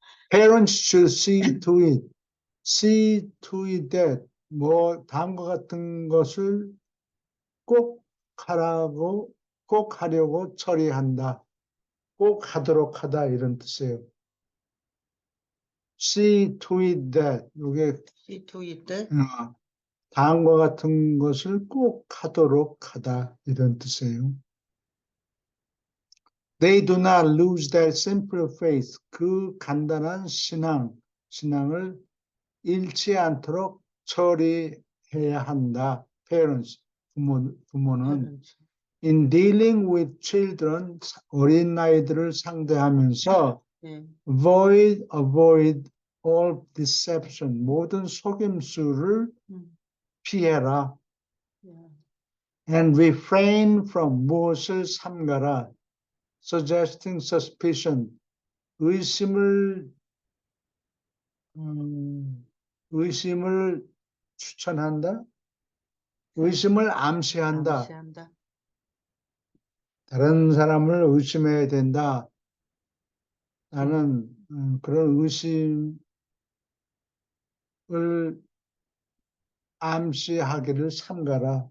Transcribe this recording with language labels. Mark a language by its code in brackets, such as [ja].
[en] Parents should see to it that [ko] 뭐 다음과 같은 것을 꼭 하려고 처리한다. 꼭 하도록 하다 이런 뜻이에요. [en] See to it that [ko] 이게 [en] See to it that. [ko] 다음과 같은 것을 꼭 하도록 하다 이런 뜻이에요. [en] They do not lose their simple faith. [ko] 그 간단한 신앙을 잃지 않도록 처리해야 한다. [en] Parents, [ko] 부모는 [en] in dealing with children, [ko] 어린 아이들을 상대하면서 [en] avoid all deception, [ko] 모든 속임수를 피해라. [en] And refrain from [ko] 무엇을 삼가라. [en] Suggesting suspicion, [ko] 의심을 추천한다? 의심을 암시한다. 다른 사람을 의심해야 된다. 나는 그런 의심을 암시하기를 삼가라.